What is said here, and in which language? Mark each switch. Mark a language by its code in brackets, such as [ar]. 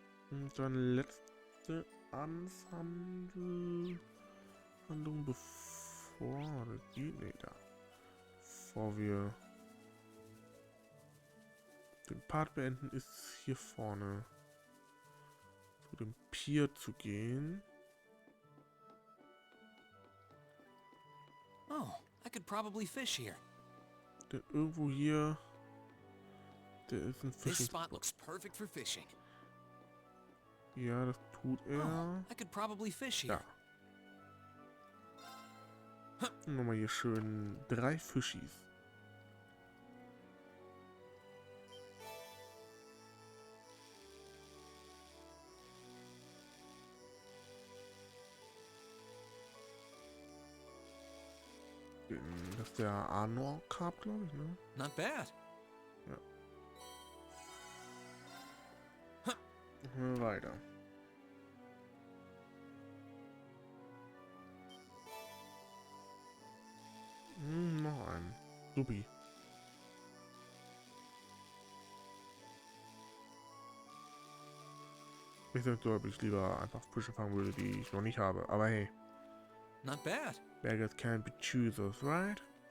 [de] Und dann letzte Handlung bevor die, nee, da. Bevor wir den Part beenden, ist hier vorne zu dem Pier zu gehen. [en] Oh, I could probably fish here. [de] Denn irgendwo hier, der ist ein [en] This Fishing spot looks perfect for fishing. [de] Ja, das tut er. Oh, I could probably fish here. Ja. Nochmal hier schön 3 Fischis. Das ist der Arnor Carp, glaube ich, ne? [en] Not bad. [de] Ja. Weiter. Noch ein. Supi. Ich denke, ob ich lieber einfach Fische fangen würde, die ich noch nicht habe. Aber hey. [en] Not bad. Beggars can't be choosers, right?